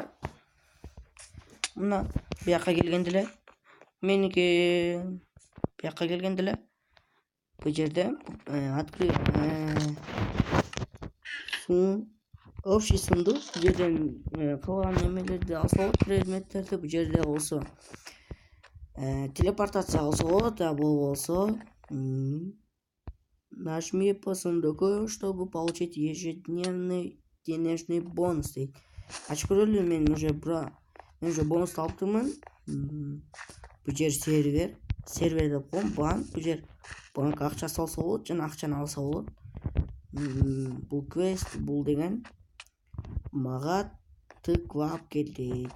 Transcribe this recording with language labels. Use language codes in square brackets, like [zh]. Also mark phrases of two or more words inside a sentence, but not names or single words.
[ky] Мына бияка келгенде эле меники бияка келгенде эле бул жерде [ru] общий сундук. [ky] Бул жерден калган немелерди алса болот, предметтерди. Бул жерде болсо телепортация кылса болот, а болбосо [ru] нажми по сундуку, чтобы получить ежедневный денежный бонус [ky] дейт. Ачып көрөлү, мен уже бонус алыптырмын. Бул жер сервер деп коем, банк. Бул жер банк акча салса болот жана акчаны алса болот. Бул квест, бул деген мага тыква алып келди.